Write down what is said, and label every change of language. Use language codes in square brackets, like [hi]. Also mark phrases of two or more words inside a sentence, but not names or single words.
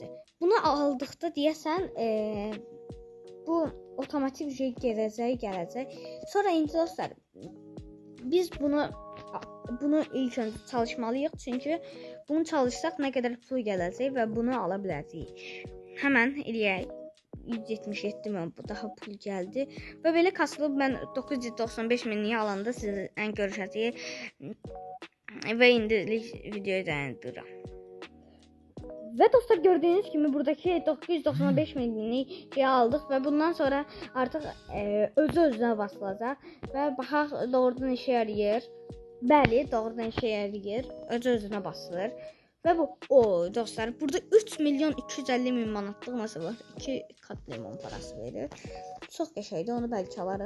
[az] Bunu aldıqda deyəsən bu otomatik şey gələcək. Sonra indi dostlar biz bunu ilk önce çalışmalıyıq. Çünkü bunu çalışsaq nə qədər pul gələcək və bunu ala biləcəyik. Hemen eləyək. 177.000 [tr] daha pul geldi ve böyle [az] kasılıb mən 995.000'yi alanda sizlə görüşəcəyik ve indilik videoyu dayandırıram. [tr] Ve dostlar gördüğünüz gibi buradaki 995.000'i şey aldık ve bundan sonra artık [az] özü-özünə basılacaq ve baxaq doğrudan [tr] işe yarayır. [az] Bəli, doğrudan [tr] işe yarayır. [az] Özü-özünə basılır. Ve bu dostlar burada 3.250.000 manatlıq masa var. [tr] 2 kat limon parası verir. [az] Çox qəşəngdir, onu bəlkə alarıq.